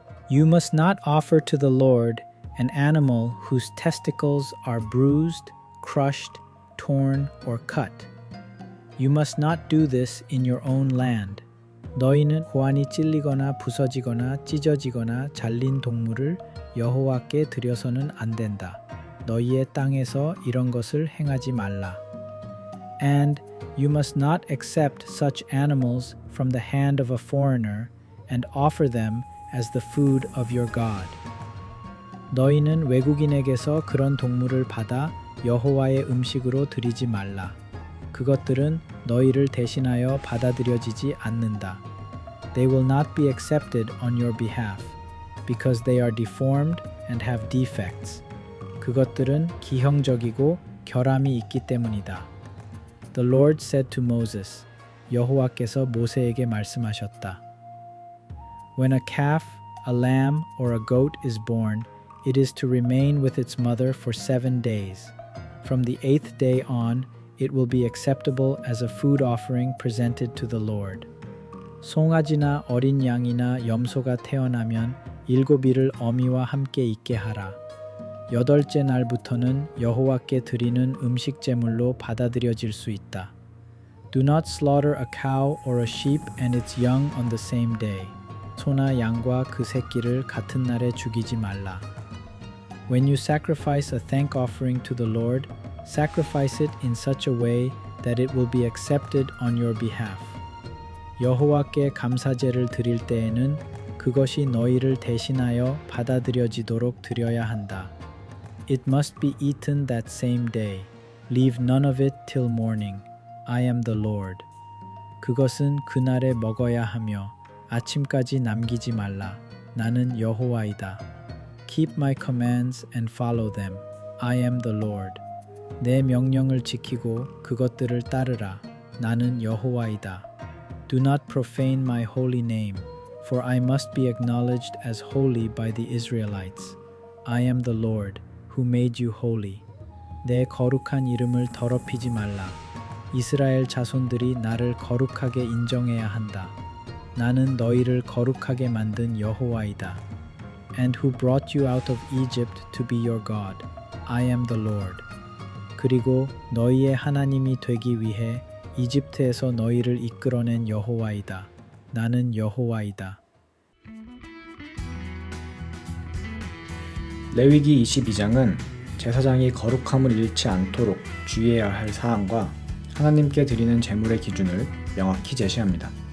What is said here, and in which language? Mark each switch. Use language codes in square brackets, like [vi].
[en] You must not offer to the Lord an animal whose testicles are bruised, crushed, torn, or cut. You must not do this in your own land. [ko] 너희는 고환이 찔리거나 부서지거나 찢어지거나 잘린 동물을 여호와께 드려서는 안 된다. 너희의 땅에서 이런 것을 행하지 말라. [en] And you must not accept such animals from the hand of a foreigner and offer them as the food of your God. [ko] 너희는 외국인에게서 그런 동물을 받아 여호와의 음식으로 드리지 말라. 그것들은 너희를 대신하여 받아들여지지 않는다. [en] They will not be accepted on your behalf, because they are deformed and have defects. [ko] 그것들은 기형적이고 결함이 있기 때문이다. [en] The Lord said to Moses, [ko] 여호와께서 모세에게 말씀하셨다. [en] When a calf, a lamb or a goat is born, it is to remain with its mother for 7 days. From the 8th day on, it will be acceptable as a food offering presented to the Lord. [ko] 송아지나 어린 양이나 염소가 태어나면 7일을 어미와 함께 있게 하라. 8째 날부터는 여호와께 드리는 음식 제물로 받아들여질 수 있다. [en] Do not slaughter a cow or a sheep and its young on the same day. [ko] 소나 양과 그 새끼를 같은 날에 죽이지 말라. [en] When you sacrifice a thank offering to the Lord, sacrifice it in such a way that it will be accepted on your behalf. [ko] 여호와께 감사제를 드릴 때에는 그것이 너희를 대신하여 받아들여지도록 드려야 한다. [en] It must be eaten that same day. Leave none of it till morning. I am the Lord. [ko] 그것은 그날에 먹어야 하며 아침까지 남기지 말라. 나는 여호와이다. [en] Keep my commands and follow them. I am the Lord. [ko] 내 명령을 지키고 그것들을 따르라. 나는 여호와이다. [en] Do not profane my holy name, for I must be acknowledged as holy by the Israelites. I am the Lord, who made you holy. [ko] 내 거룩한 이름을 더럽히지 말라. 이스라엘 자손들이 나를 거룩하게 인정해야 한다. 나는 너희를 거룩하게 만든 여호와이다. [en] And who brought you out of Egypt to be your God. I am the Lord. [ko] 그리고 너희의 하나님이 되기 위해 이집트에서 너희를 이끌어낸 여호와이다. 나는 여호와이다. 레위기 22장은 제사장이 거룩함을 잃지 않도록 주의해야 할 사항과 하나님께 드리는 제물의 기준을 명확히 제시합니다.